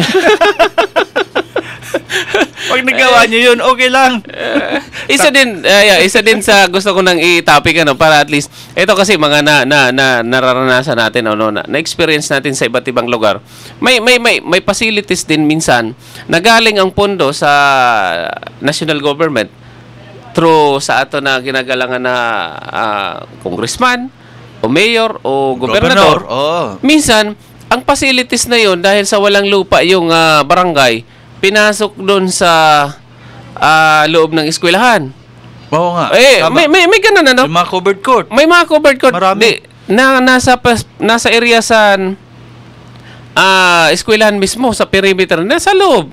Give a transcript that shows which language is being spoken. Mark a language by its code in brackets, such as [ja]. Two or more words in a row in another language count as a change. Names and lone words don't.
[tl] Pag nagawa nyo yun, okay lang. Isa din sa gusto ko nang i-topic para at least ito kasi mga nararanasan natin na-experience natin sa iba't ibang lugar. May facilities din minsan na galing ang pondo sa [en] national government [tl] through sa ato na ginagalangan na congressman o mayor o gobernador. Minsan ang facilities na yun dahil sa walang lupa yung barangay, pinasok doon sa loob ng eskwelahan. Oo nga. May ganun May mga [en] covered court. [tl] May mga [en] covered court. [tl] Marami. Nasa area sa eskwelahan mismo, sa perimeter, nasa loob.